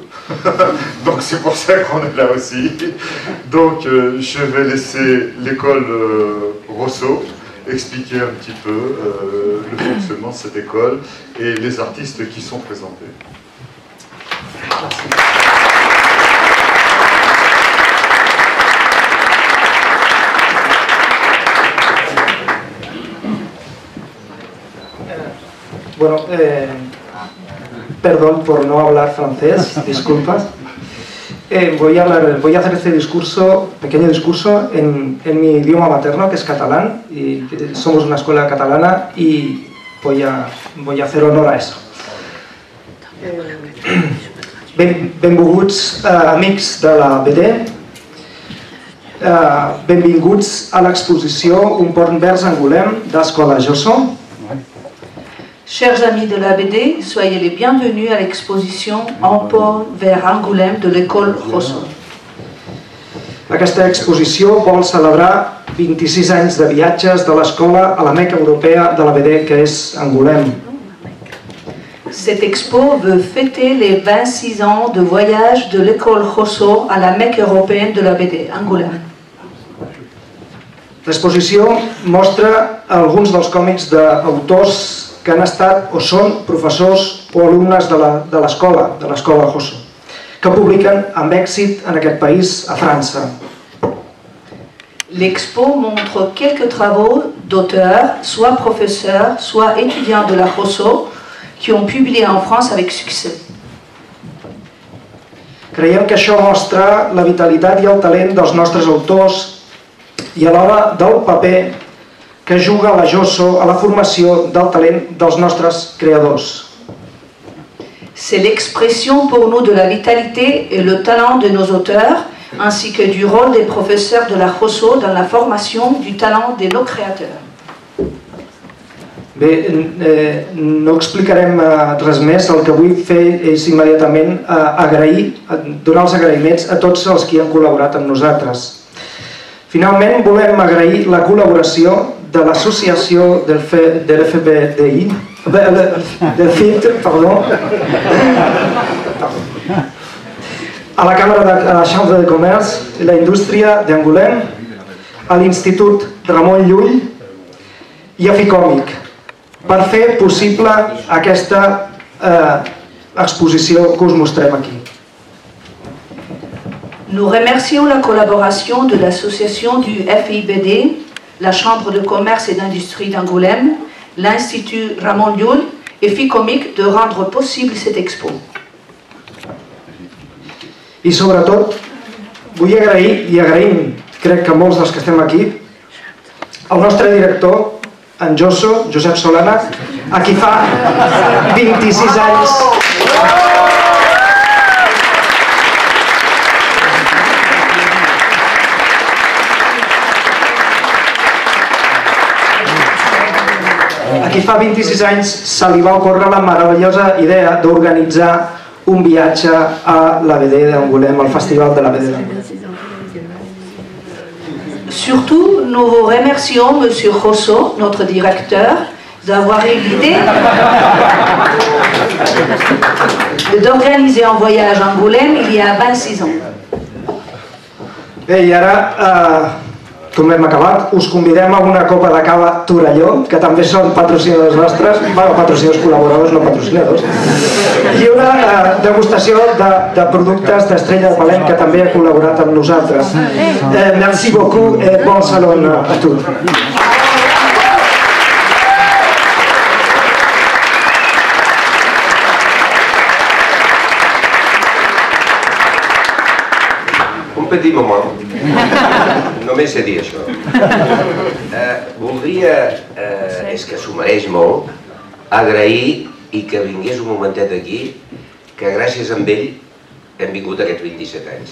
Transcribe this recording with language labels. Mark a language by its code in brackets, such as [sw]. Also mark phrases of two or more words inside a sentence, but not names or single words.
[fr] Donc c'est pour ça qu'on est là aussi. Donc je vais laisser l'école Rosso expliquer un petit peu le fonctionnement de cette école et les artistes qui sont présentés. Merci. [es] Bueno, perdón por no hablar francés, disculpas. Voy a hacer este pequeño discurso en mi idioma materno, que es catalán, y somos una escuela catalana y voy a hacer honor a eso. [ca] Benvolguts amics de la BD, benvinguts a l'exposició Un pont vers Angoulême d'Escola Josso. [fr] Chers amis de la BD, soyez les bienvenus à l'exposition Un pont vers Angoulême de l'école Rosso. [ca] Aquesta exposició vol celebrar 26 anys de viatges de l'escola a la Meca europea de la BD, que és Angoulême. [fr] Cette expo veut fêter les 26 ans de voyage de l'école Rosso à la Mecque européenne de la BD, Angoulême. [ca] L'exposició mostra alguns dels còmics d'autors que han estat o són professors o alumnes de l'escola Rosso, que publiquen amb èxit en aquest país, a França. [fr] L'expo montre quelques travaux d'auteurs, soit professeurs, soit étudiants de la Rosso, qui ont publié en France avec succès. [ca] Creiem que això mostra la vitalitat i el talent dels nostres autors i alhora del paper que juga la JOSO a la formació del talent dels nostres creadors. [fr] C'est l'expression pour nous de la vitalité et le talent de nos auteurs, ainsi que du rôle des professeurs de la JOSO dans la formation du talent de nos créateurs. [ca] Bé, no explicarem res més. El que vull fer és immediatament donar els agraïments a tots els que han col·laborat amb nosaltres. Finalment, volem agrair la col·laboració de l'associació del FBDI, del FIT, perdó, a la Chambre de Comerç i la Indústria d'Angoulême, a l'Institut Ramon Llull i a Ficòmic, per fer possible aquesta exposició que us mostrem aquí. [fr] Nous remercions la collaboration de l'association du FIBD, la Chambre de commerce et d'industrie d'Angoulême, l'Institut Ramon Llull et Ficòmic de rendre possible cette expo. [ca] I sobretot vull agrair, i agraïm, crec que molts dels que estem aquí, al nostre director, en JOSO, Josep Solana, a qui fa 26 anys se li va ocórrer la meravellosa idea d'organitzar un viatge a l'ABD d'Angoulême, al Festival de l'ABD d'Angoulême. [fr] Surtout, nous vous remercions, Monsieur Josso, notre directeur, d'avoir eu l'idée d'organiser un voyage à Angoulême il y a 26 ans. [ca] Bé, i ara tornem acabat. Us convidem a una copa de cava Torelló, que també són patrocinadors nostres, bueno, patrocinadors col·laboradors, no patrocinadors, i una degustació de productes d'Estrella de Palem, que també ha col·laborat amb nosaltres. [fr] Merci beaucoup et bon salon [ca] a tots. [fr] Un petit moment. [ca] Només sé dir això. Voldria, és que s'ho mereix molt, agrair i que vingués un momentet aquí, que gràcies a ell hem vingut aquests 27 anys.